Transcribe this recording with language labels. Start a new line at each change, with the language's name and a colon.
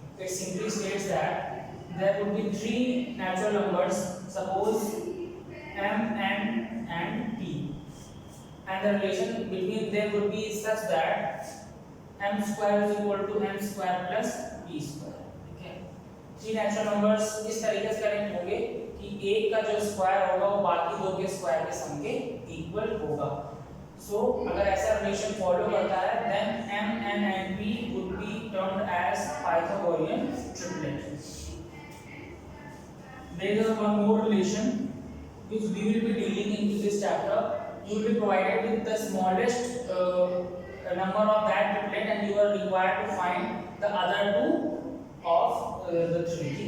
English: It simply states that there would be 3 natural numbers, suppose m, n and p, and the relation between them would be such that m square is equal to m square plus p square.
Hindi: ठीक है, 3 natural numbers इस तरीके से connect होंगे कि एक का जो स्क्वायर होगा वो बाकी दो के स्क्वायर के सम के इक्वल होगा.
English: so
Hindi: अगर ऐसा रिलेशन फॉलो करता है
English: Then m, n and p would be termed as Pythagorean triplet. There is one more relation which we will be dealing into this chapter. You will be provided with the smallest number of that triplet and you are required to find the other two of the three.